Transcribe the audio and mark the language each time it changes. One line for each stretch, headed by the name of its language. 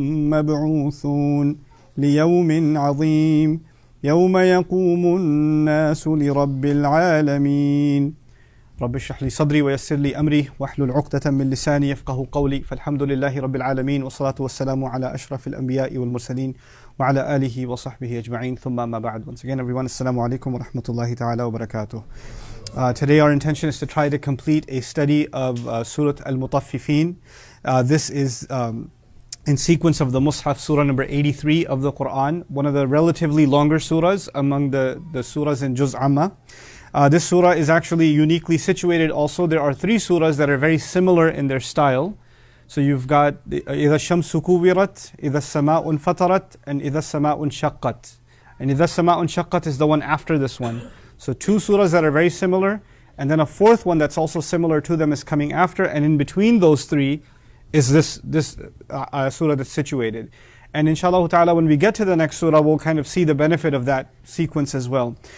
Arabic: مبعوثون ليوم عظيم يوم يقوم الناس لرب العالمين رب اشرح لي صدري ويسر لي أمري واحلل عقدة من لساني يفقه قولي فالحمد لله رب العالمين والصلاة والسلام على أشرف الأنبياء والمرسلين وعلى آله وصحبه أجمعين ثم ما بعد.
English: Once again everyone, Assalamu alaikum wa rahmatullahi ta'ala wa barakatuh. Today our intention is to try to complete a study of Surah Al-Mutaffifin. This is in sequence of the Mus'haf, Surah number 83 of the Quran, one of the relatively longer surahs among the surahs in Juz Amma. This surah is actually uniquely situated also. There are three surahs that are very similar in their style. So you've got
Arabic: إِذَا الشَّمْسُ كُوِّرَتْ إِذَا السَّمَاءُ انْفَطَرَتْ
English: and
Arabic: إِذَا السَّمَاءُ انشَقَّتْ.
English: And
Arabic: إِذَا السَّمَاءُ انشَقَّتْ
English: is the one after this one. So two surahs that are very similar, and then a fourth one that's also similar to them is coming after, and in between those three is this surah that's situated. And inshallah ta'ala, when we get to the next surah, we'll kind of see the benefit of that sequence as well.